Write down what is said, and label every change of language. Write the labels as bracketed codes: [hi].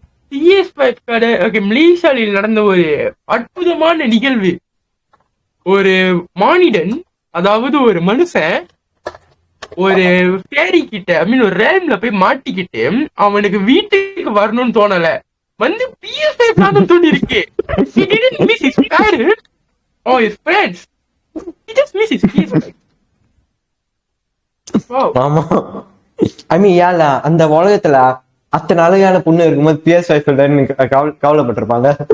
[ta] PS5 மலேசியாவில் நடந்த ஒரு அற்புதமான நிகழ்வு. ஒரு மானிடன், அதாவது ஒரு மனுஷன் ஒரு ஃபேரி கிட்ட ஒரு ரேம்ல போய் மாட்டிக்கிட்டு அவனுக்கு வீட்டுக்கு வரணும்னு தோணல, வந்து PS5 தோணி இருக்கு. [en] He didn't miss his parents or his friends. He just missed his PS5. Wow. [ta] ஆமா, யாரா அந்த உலகத்துல அத்தனை அழகான பொண்ணு இருக்கும்போது PS5 இல்லைன்னு கவலைப்பட்டிருப்பாங்க.